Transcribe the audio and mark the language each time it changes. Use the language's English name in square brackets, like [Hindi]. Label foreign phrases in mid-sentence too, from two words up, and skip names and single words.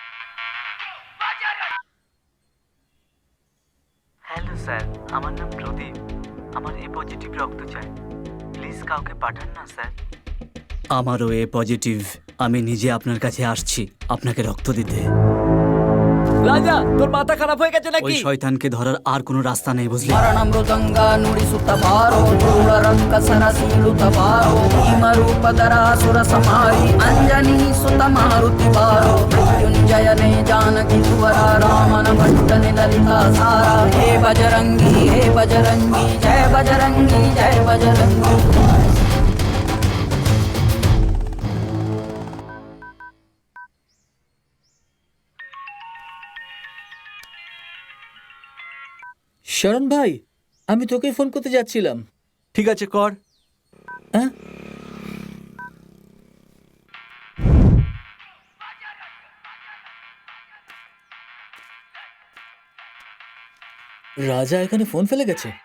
[English] hello sir, [Bangla] আমার নাম প্রদীপ। আমার [English] A positive [Bangla] রক্ত চাই, প্লিজ কাউকে পাঠান না স্যার। আমারও [English] A positive. [Bangla] আমি নিজে আপনার কাছে আসছি আপনাকে রক্ত দিতে। রাজা, তোর মাথা খারাপ হয়ে গেছে ওই নাকি? শয়তানকে ধরার আর কোনো রাস্তা নেই, বুঝলি? [Kannada] ಮರಣಮೃದಂಗ ನುಡಿಸುತ್ತ ಬಾರೋ ರಂಗ ಸರಸೀಳುತ್ತ ಬಾರೋ ಭೀಮರೂಪಧರಾಸುರ ಸಮಾರಿ ಅಂಜನಿ ಸುತ ಮಾರುತಿ ಬಾರೋ ಮೃತ್ಯುಂಜಯನೇ ಜಾನಕಿ ಸುವರ ರಾಮನ ಭಟ್ಟನೆ ಲಲಿತಾ ಸಾರ ಹೇ ಬಜರಂಗಿ ಜಯ ಬಜರಂಗಿ ಜಯ ಬಜರಂಗಿ। [Bangla] শরণ ভাই, আমি তোকে ফোন করতে যাচ্ছিলাম। ঠিক আছে, কর। হ্যাঁ, রাজা এখানে ফোন ফেলে গেছে।